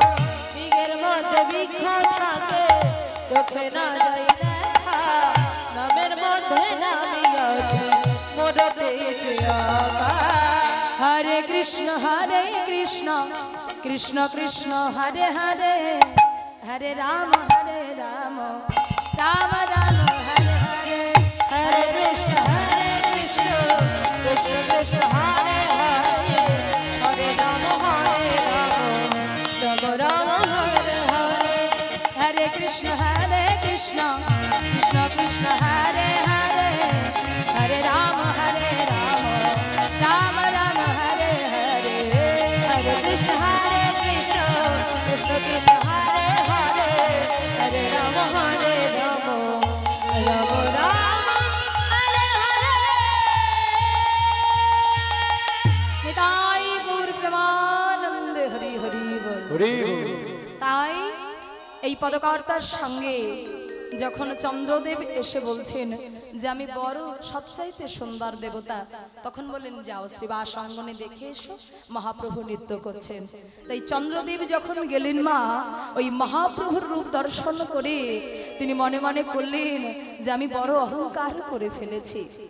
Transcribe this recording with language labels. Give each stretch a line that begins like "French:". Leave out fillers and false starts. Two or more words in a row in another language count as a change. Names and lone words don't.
Bangla: বীজের মধ্যে বৃক্ষ থাকে চোখে না যাই দেখা নামের মধ্যে নামই আছে মোর পেটে আকা
Sanskrit: হরে কৃষ্ণ কৃষ্ণ কৃষ্ণ হরে হরে হরে রাম রাম রাম হরে হরে हरे कृष्ण कृष्ण कृष्ण हरे हरे हरे राम राम हरे हरे हरे कृष्ण कृष्ण कृष्ण हरे हरे हरे राम राम राम हरे हरे हरे कृष्ण कृष्ण कृष्ण हरे हरे हरे राम राम राम हरे हरे
Bangla: নিতাই গৌর প্রেমানন্দ হরি হরি বোল হরি তাই এই পদকর্তার সঙ্গে যখন চন্দ্রদেব এসে বলছেন যে আমি বড় সবচাইতে সুন্দর দেবতা তখন বলেন যাও শ্রীবাস অঙ্গনে দেখে এসো মহাপ্রভু নৃত্য করছেন তাই চন্দ্রদেব যখন গেলেন মা ওই মহাপ্রভুর রূপ দর্শন করে তিনি মনে মনে করলেন যে আমি বড় অহংকার করে ফেলেছি